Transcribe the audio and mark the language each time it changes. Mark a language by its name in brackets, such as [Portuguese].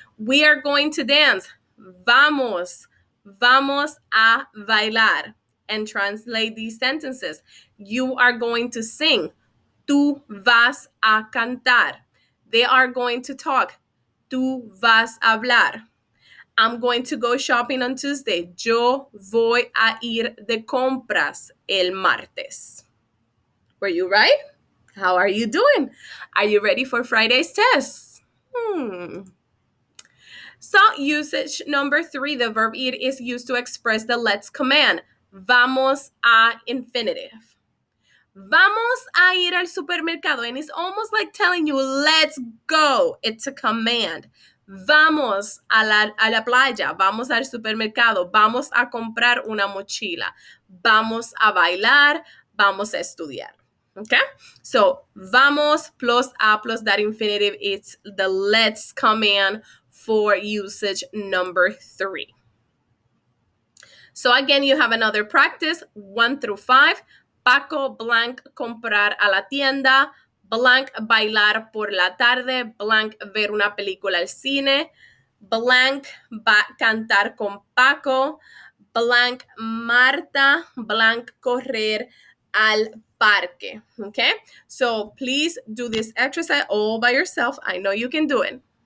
[English] We are going to dance. [Spanish] Vamos. Vamos a bailar. [English] And translate these sentences. You are going to sing. [Spanish] Tú vas a cantar. [English] They are going to talk. [Spanish] Tú vas a hablar. [English] I'm going to go shopping on Tuesday. [Spanish] Yo voy a ir de compras el martes. [English] Were you right? How are you doing? Are you ready for Friday's test? So usage number 3, the verb ir is used to express the let's command. [Spanish] Vamos a infinitive. Vamos a ir al supermercado. [English] And it's almost like telling you, let's go. It's a command. [Spanish] Vamos a la playa. Vamos al supermercado. Vamos a comprar una mochila. Vamos a bailar. Vamos a estudiar. Okay? [English] So, vamos plus a plus that infinitive. It's the let's command for usage number 3. So again, you have another practice, 1 through 5. [Spanish] Paco blank comprar a la tienda, blank bailar por la tarde, blank ver una película al cine, blank cantar con Paco, blank Marta, blank correr al parque. [English] Okay? So please do this exercise all by yourself. I know you can do it.